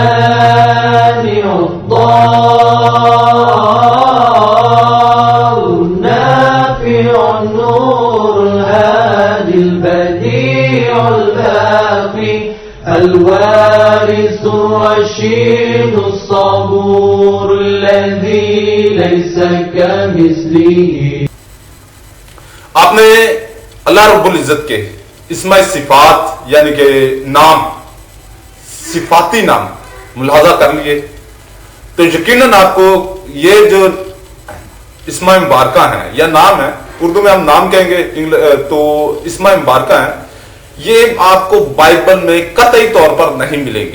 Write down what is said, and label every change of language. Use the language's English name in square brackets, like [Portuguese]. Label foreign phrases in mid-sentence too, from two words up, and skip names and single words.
[Arabic] المانع الضار النافع النور الهادي البديع الباقي الوارث الرشيد الصبور الذي ليس كمثله. [Urdu] آپ نے اللہ رب العزت کے اسمائے صفات یعنی کہ نام صفاتی نام ملاحظہ کر لیے تو یقیناً آپ کو یہ جو اسمائے مبارکہ ہے یا نام ہے، اردو میں ہم نام کہیں گے تو اسمائے مبارکہ ہے، یہ آپ کو بائبل میں قطعی طور پر نہیں ملیں گے.